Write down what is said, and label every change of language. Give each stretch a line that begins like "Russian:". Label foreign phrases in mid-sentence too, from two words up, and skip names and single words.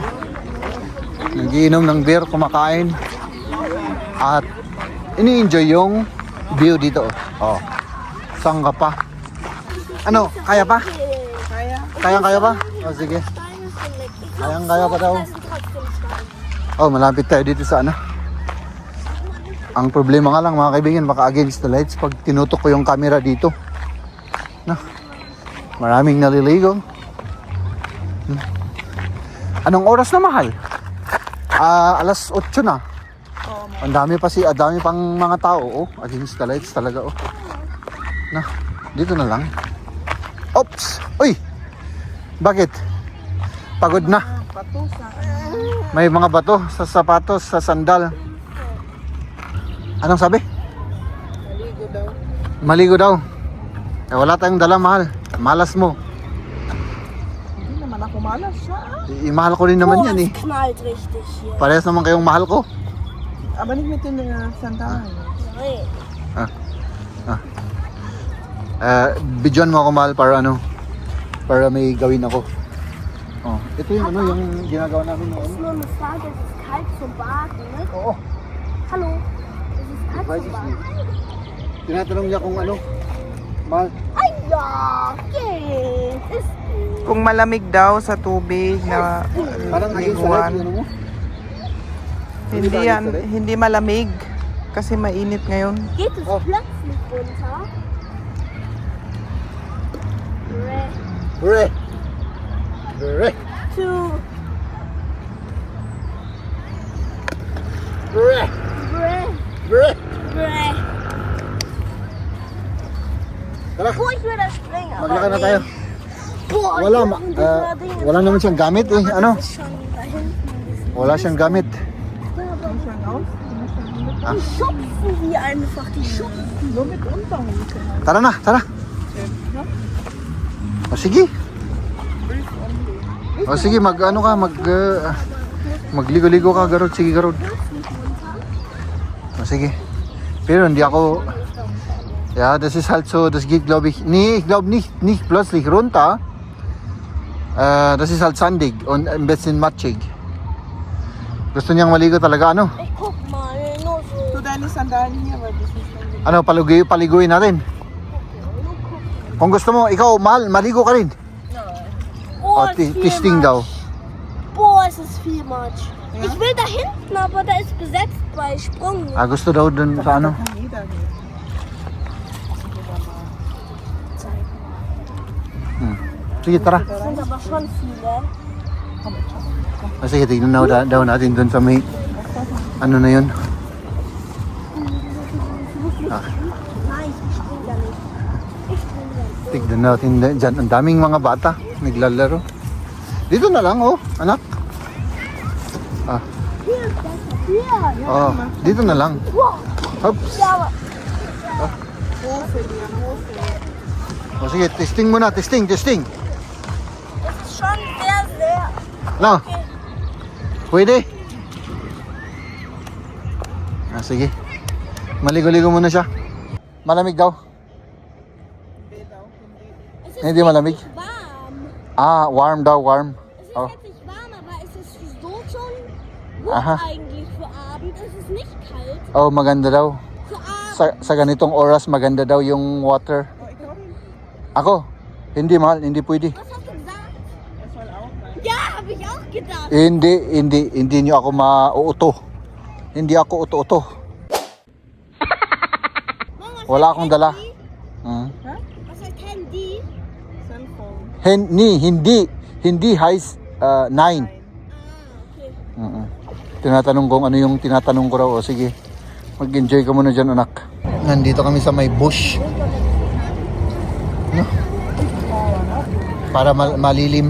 Filipino: Nag-iinom ng beer, kumakain. At ini-enjoy yung view dito. Oh. Saan ka pa? Ano? Kaya pa? Kaya pa? O sige. Kaya pa daw. Oh, malapit tayo dito sa ano. Ang problema nga lang mga kaibigan, baka
English: against the lights
Filipino: pag tinutok ko yung camera dito. No. Maraming naliligo. Anong oras na, mahal? Alas 8 na. Ang dami pang mga tao, oh.
English: Against the lights
Filipino: talaga, oh. Na, dito na lang. Oops! Uy! Bakit? Pagod na. May mga bato sa sapatos, sa sandal. Anong sabi? Maligo daw. Maligo daw. Eh, wala tayong dala, mahal. Malas mo. Hindi naman ako malas siya. Mahal ko rin naman yan, eh.
German: Knallt richtig hier.
Filipino: Parehas naman kayong mahal ko.
German: Aber nicht mit den Sandalen. Nein.
Filipino: Bidyon mo ako, mahal, para ano? Para may gawin ako. Oh, ito yung ano, yung ginagawa namin
German: Das
Filipino: noon.
German: ist nur eine Frage, es ist kalt zum Baden, ne?
Filipino: Oo.
German: Hallo? Es ist kalt Weiß zum ich Baden. nicht.
Filipino: Tinatanong niya kung ano, mahal. Ay,
German: ja, geht. Ist gut.
Filipino: Kung malamig daw sa tubig na
English: Parang against the light,
Filipino: liguan. ano mo? Hindi yan, hindi malamig kasi mainit ngayon.
German: Geht es Oh. plötzlich runter? Hooray! Hooray! 2. Breh. Breh. Breh.
Filipino: Tara,
German: Boah, ich will das springen. aber
Filipino: maglakad na
German: nee.
Filipino: tayo. Boah, Wala,
German: ich will das Ding.
Filipino: wala naman siyang gamit eh. Ano?
German: Das ist schon da hinten. Wala siyang gamit. Schon auf. Die schubsen die einfach, die schubsen. So mit Unterhose.
Filipino: Tara na, tara. O sige. O sige, ano ka, magligo-ligo ka, Garod. Sige, Garod. O sige. Pero hindi ako...
German: Ja, das ist halt so, das geht glaube ich... Nee, ich glaube nicht plötzlich runter. Das ist halt sandig und ein bisschen matschig.
Filipino: Gusto niyang maligo talaga, ano?
German: Ich guck mal, nur so. Tu deine Sandalen hier, weil das ist schon
Filipino: Ano, paliguin natin. Kung gusto mo, ikaw, mahal, maligo ka rin. Boah, O,
German: ist viel
Filipino: testing
German: Matsch.
Filipino: daw.
German: Boah, es ist viel Matsch. Ich will da hinten, aber da ist besetzt bei Sprung.
Filipino: Ah, gusto daw dun sa ano?
German: kann jeder gehen.
Filipino: Sige, tara.
German: Das sind aber schon viele.
Filipino: Sige, tignan daw natin dun sa may... Ano na yun?
German: Nein, ich spring da nicht. Ich spring da nicht.
Filipino: Tignan natin dyan. Ang daming mga bata naglalaro. Dito na lang, oh, anak. Ah,
German: Hier ist besser. Hier.
Filipino: oh, dito na lang. Wow. Hops.
German: Ja, aber Hose, Liam, Hose.
Filipino: O sige, testing muna, testing.
German: es ist schon sehr, sehr.
Filipino: No? Pwede? Ah, sige. Maligo-ligo muna siya. Malamig daw.
German: Es ist
Filipino: Hindi malamig.
German: warm.
Filipino: Ah, warm daw, warm.
German: Es ist Oh. jetzt nicht warm, aber es ist so schon gut Aha. eigentlich für Abend. Es ist nicht kalt.
Filipino: Oh, maganda daw.
German: Für Abend.
Filipino: Sa ganitong oras, maganda daw yung water. Oh, ikaw rin. Ako, hindi mahal, hindi pwede.
German: Was hast du gesagt? Er soll auch rein. Ja, habe ich auch gedacht.
Filipino: Hindi niyo ako mauuto. Hindi ako uto-uto.
German: Mama, was
Filipino: Wala
German: heißt
Filipino: akong dala.
German: Handy? Hmm. Was heißt Handy?
English: Cellphone.
Filipino: Hindi heißt 9. Ah, okay. Tinatanong kung ano yung tinatanong ko raw. O sige, mag-enjoy ka muna dyan, anak. Nandito kami sa may bush. No? Para malilim.